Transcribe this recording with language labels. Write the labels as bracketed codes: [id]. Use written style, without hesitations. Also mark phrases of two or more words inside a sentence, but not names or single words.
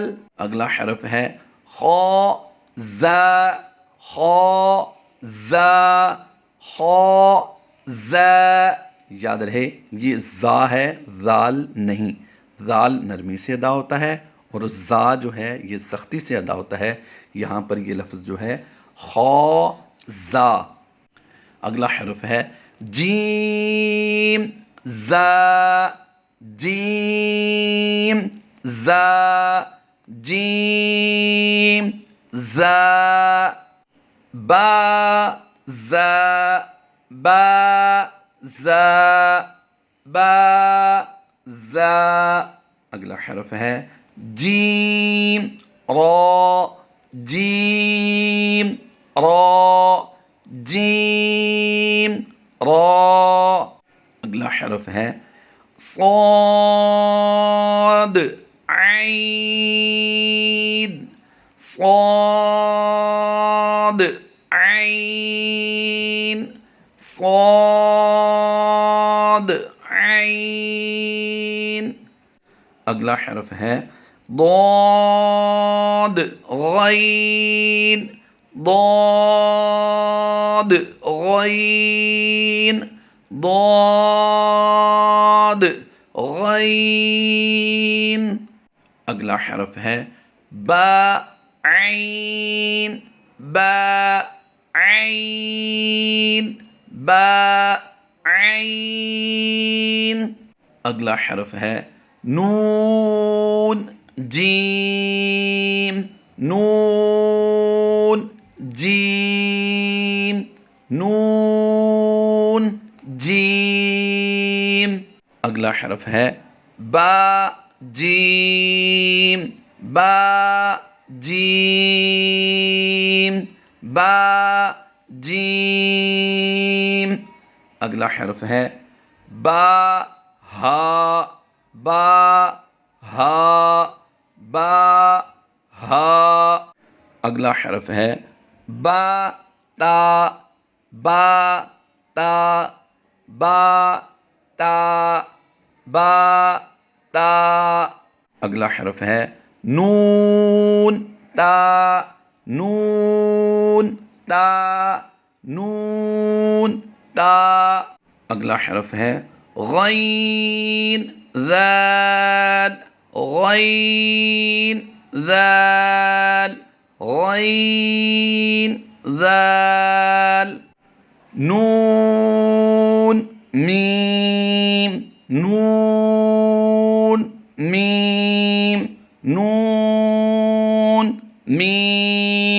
[ur] اگلا حرف ہے خا زا خا زا خا زا. یاد رہے یہ زا ہے، ذال نہیں. ذال نرمی سے ادا ہوتا ہے اور زا جو ہے یہ سختی سے ادا ہوتا ہے. یہاں پر یہ لفظ جو ہے خا زا. اگلا حرف ہے جیم زا جیم زا جیم زا. با زا با زا با زا. اگلا حرف ہے جیم را جیم را جیم را. اگلا حرف ہے صاد عین صاد عین صاد عین. اگلا حرف ہے ضاد غین ضاد غین ضاد غین. اگلا حرف ہے با عین با عین با عین. اگلا حرف ہے نون جیم نون جیم نون جیم. اگلا حرف ہے با جیم با جیم با جیم. اگلا حرف ہے با ہا با ہا با ہا. اگلا حرف ہے با تا با تا با تا با تا. اگلا حرف ہے نون تا نون تا نون تا. اگلا حرف ہے غین ذال غین ذال غین ذال. نون میم نون میم نون میم.